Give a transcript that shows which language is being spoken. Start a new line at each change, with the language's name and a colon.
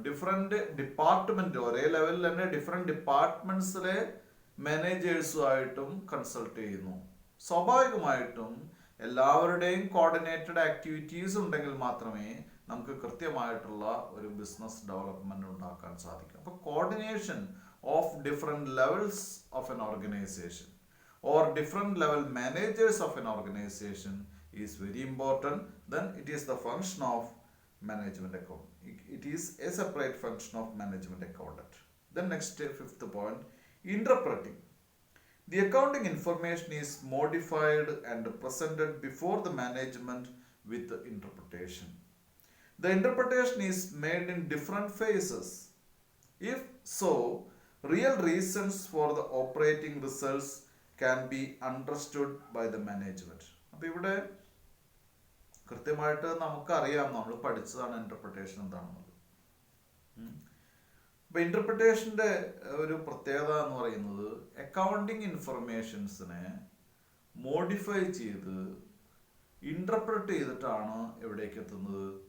Malayalam: Different department, ഒരേ ലെവലിൽ തന്നെ ഡിഫറെന്റ് ഡിപ്പാർട്ട്മെന്റ്സിലെ മാനേജേഴ്സുമായിട്ടും കൺസൾട്ട് ചെയ്യുന്നു. സ്വാഭാവികമായിട്ടും എല്ലാവരുടെയും കോർഡിനേറ്റഡ് ആക്ടിവിറ്റീസ് ഉണ്ടെങ്കിൽ മാത്രമേ നമുക്ക് കൃത്യമായിട്ടുള്ള ഒരു ബിസിനസ് ഡെവലപ്മെന്റ് ഉണ്ടാക്കാൻ സാധിക്കും.
English: അപ്പോൾ coordination of different levels of an organisation or different level managers of an organization is very important. Then it is the function of management accountant. It is a separate function of management accountant. Then next, fifth point, interpreting. The accounting information is modified and presented before the management with the interpretation. The interpretation is made in different phases. If so, real reasons for the operating results can be understood by the management.
Malayalam: അപ്പോൾ ഇവിടെ കൃത്യമായിട്ട് നമുക്കറിയാം, നമ്മൾ പഠിച്ചതാണ് interpretation എന്താണെന്നുള്ളത്. അപ്പൊ ഇന്റർപ്രിട്ടേഷന്റെ ഒരു പ്രത്യേകത എന്ന് പറയുന്നത് അക്കൗണ്ടിങ് ഇൻഫർമേഷൻസിനെ മോഡിഫൈ ചെയ്ത് ഇന്റർപ്രറ്റ് ചെയ്തിട്ടാണ് എവിടേക്ക് എത്തുന്നത്?